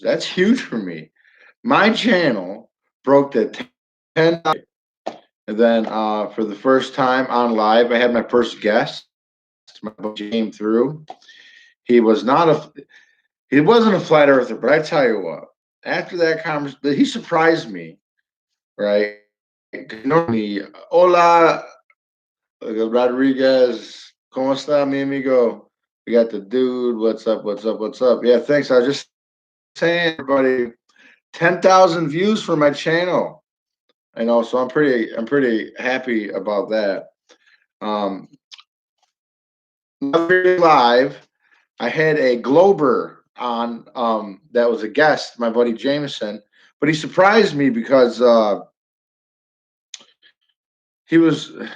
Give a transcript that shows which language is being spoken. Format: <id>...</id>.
<en>That's huge for me. My channel broke the 10, and then for the first time on live, I had my first guest. My buddy came through. He was not a he wasn't a flat earther, but I tell you what, after that conversation, he surprised me, right? Normally,</en> <es>hola, Rodriguez, ¿cómo está, mi amigo?</es> <en>We got the dude. What's up? What's up? What's up? Yeah, thanks. I was just saying, everybody, 10,000 views for my channel. I know, so I'm pretty happy about that. Um, Live, I had a Glober on that was a guest, my buddy Jameson, but he surprised me because he was.</en>